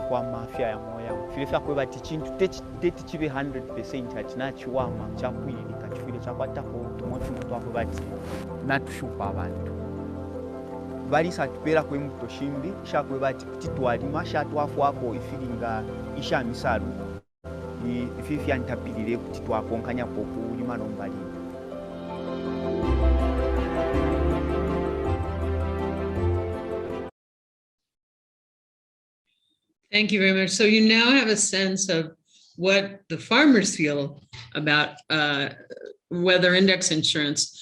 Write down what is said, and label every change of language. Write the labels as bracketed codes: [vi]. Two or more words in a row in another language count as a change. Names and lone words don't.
[bem] kwa mafya ya moya filefya kwe bati chintu teti chibe 100% atinachiwama chakwilika chifile chakwatako tumoti mutu wako bati natushupa abantu bali satupera kwe mutoshimbi shakwe bati kutitwalima shatwafu wako ifilinga isha misalu ififi antapilire kuti twakonkanya pokulima nombali. [en] Thank you very much. So you now have a sense of what the farmers feel about weather index insurance.